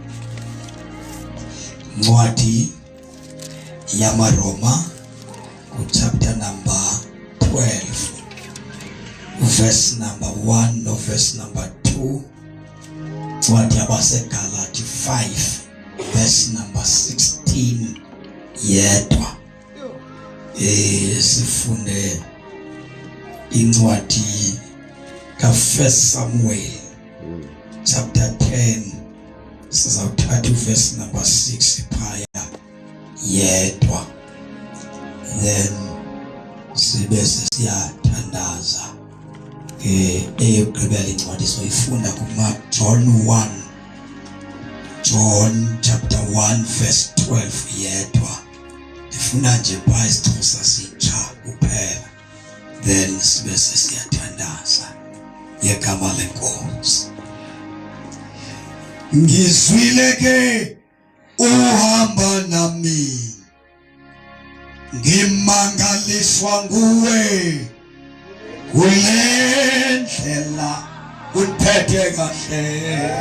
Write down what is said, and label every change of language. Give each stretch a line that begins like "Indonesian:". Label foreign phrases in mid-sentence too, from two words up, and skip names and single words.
Xhosa: Incwadi yamaRoma
English: chapter number 12 verse number 1
Xhosa: no
English: verse number 2.
Xhosa: Incwadi yabaseGalati 5
English: verse number 16
Xhosa: yedwa. Sifunde incwadi ka1 Samuel
English: chapter 10
Xhosa: sizawuthatha
English: verse number 6
Xhosa: phaya yedwa, then sibe siyathandaza. Eyokugqibela incwadi soyifunda kuma John
English: chapter 1 verse 12
Xhosa: yedwa. Ndifuna nje phaya isiXhosa sitsha kuphela, then sibe siyathandaza ngegama lenkosi.
Zulu: Ngizwile ke uhamba nami, ngimangaliswa nguwe kule ndlela uthethe kahle.